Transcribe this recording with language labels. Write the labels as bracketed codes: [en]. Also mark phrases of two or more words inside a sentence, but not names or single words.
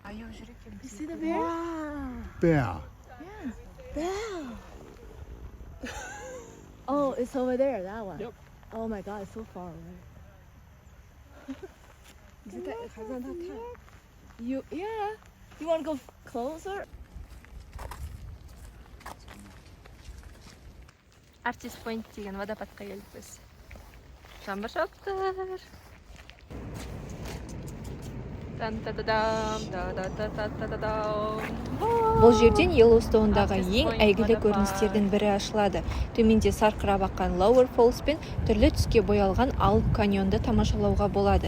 [kk] Аяу жүр екен. [en] You see the bear? Bear. Yeah, bear. Oh, it's over there, that one. Yep. Oh my God, it's so far away. Yeah. You want to go closer? [kk] Artist Point деген водопадқа келдік біз. Жаңбыр жауып тұр. Бұл жерден Йеллоустоундағы ең әйгілі көріністердің бірі ашылады. Төменде сарқырап аққан Lower Falls пен түрлі түске боялған Алып каньонды тамашалауға болады.